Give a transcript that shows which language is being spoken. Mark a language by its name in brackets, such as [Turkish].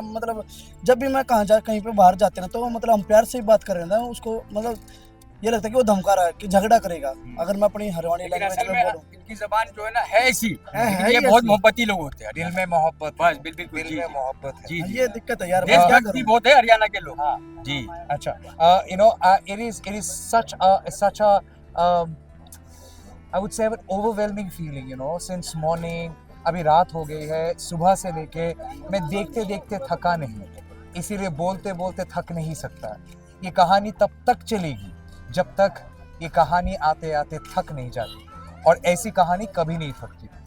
[Hindi] मतलब जब भी मैं कहीं पे बाहर जाते ना, तो मतलब हम प्यार से ही बात कर रहे हैं ना, उसको मतलब ये लगता है कि वो धमका रहा है कि झगड़ा करेगा अगर मैं अपनी हरियाणी लैंग्वेज में बोलूं। इनकी जबान जो है ना है ऐसी, है ये ही बहुत ऐसी। मोहब्बती लोग होते हैं। दिल में मोहब्बत, बस बिल्कुल दिल में मोहब्बत है। जी जी, ये दिक्कत है यार, देशभक्त भी बहुत है हरियाणा के लोग। हाँ जी [English] अच्छा, you know, it is such a I would say an overwhelming feeling, you know, since morning। [Hindi] अभी रात हो गई है, सुबह से लेके मैं देखते देखते थका नहीं, इसीलिए बोलते बोलते थक नहीं सकता। ये कहानी तब तक चलेगी जब तक ये कहानी आते आते थक नहीं जाती, और ऐसी कहानी कभी नहीं थकती।